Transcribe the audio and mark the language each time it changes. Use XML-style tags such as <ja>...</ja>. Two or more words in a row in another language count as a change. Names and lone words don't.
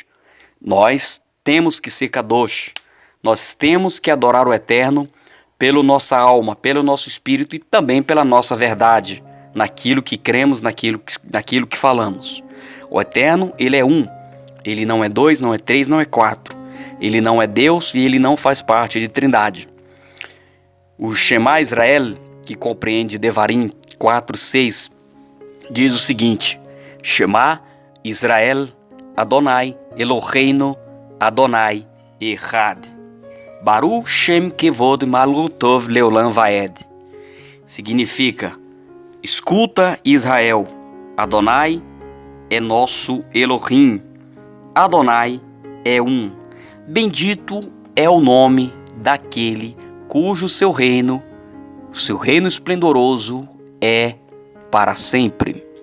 <pt>Nós temos que ser Kadosh. Nós temos que adorar o Eterno pela nossa alma, pelo nosso espírito e também pela nossa verdade, naquilo que cremos, naquilo que falamos. O Eterno, Ele é um. Ele não é dois, não é três, não é quatro. Ele não é Deus e Ele não faz parte de Trindade. O Shema Israel, que compreende Devarim 4:6, diz o seguinte:</pt> <he>שמע ישראל אדני אלהינו אדני אחד. ברוך שם כבוד מלכותו לעולם ועד.</he> <pt>Significa: escuta Israel, Adonai é nosso Elohim, Adonai é um. Bendito é o nome daquele cujo seu reino esplendoroso é para sempre.</pt>